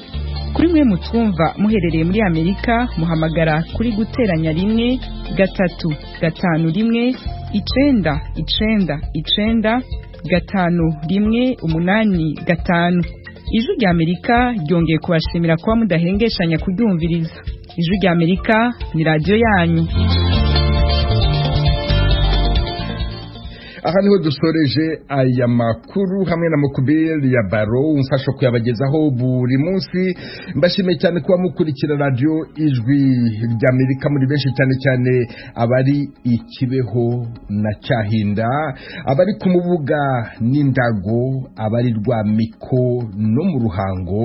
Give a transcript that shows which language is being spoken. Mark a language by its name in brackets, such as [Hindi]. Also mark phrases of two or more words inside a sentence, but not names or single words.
[Kinyarwanda] Kuri mwe mutwumva muherereye muri Amerika muhamagara kuri guteranya 1 3 5 1 9 9 9 5 1 8 5. [Rundi] Ijwi rya Amerika ryongeye kubashimira kuba mudahengeshanya kuryumviriza. Ijwi rya Amerika ni radio yanyu. [Kinyarwanda] Aha niho dusoreje aya makuru hamwe na Mukubeli ya Baro umfasha kuyabagezaho buri munsi. Mbashimiye cyane kuba mukurikira radio Ijwi rya Amerika muri benshi cyane abari ikibeho na Cyahinda, abari ku Mubuga n'Indago, abari Rwamiko no mu Ruhango.